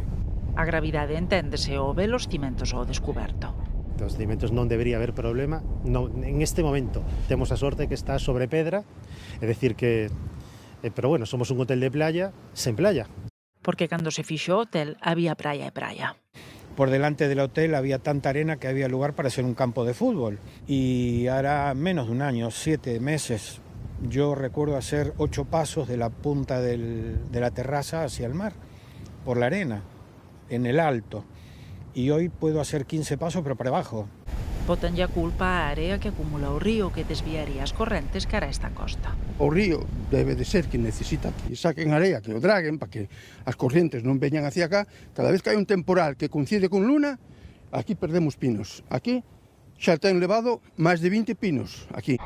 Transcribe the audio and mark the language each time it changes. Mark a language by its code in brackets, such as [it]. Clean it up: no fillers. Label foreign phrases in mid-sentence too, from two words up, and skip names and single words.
[gl] A gravidade enténdese ao ver os cimentos ao descuberto. Os cimentos non debería haber problema. En este momento temos a sorte que está sobre pedra, é dicir que... Pero bueno, somos un hotel de playa sen playa. Porque cando se fixo o hotel había praia e praia. [es] Por delante del hotel había tanta arena que había lugar para ser un campo de fútbol. Y hará menos de un año, 7 meses, yo recuerdo hacer 8 pasos de la punta de la terraza hacia el mar, por la arena, en el alto. Y hoy puedo hacer 15 pasos, pero para abajo. [gl] Botanlle a culpa a area que acumula o río que desviaría as correntes cara a esta costa. O río debe de ser que necesita que saquen area, que o draguen para que as correntes non veñan hacia acá. Cada vez que hai un temporal que coincide con luna, aquí perdemos pinos. Aquí xa ten levado máis de 20 pinos, aquí.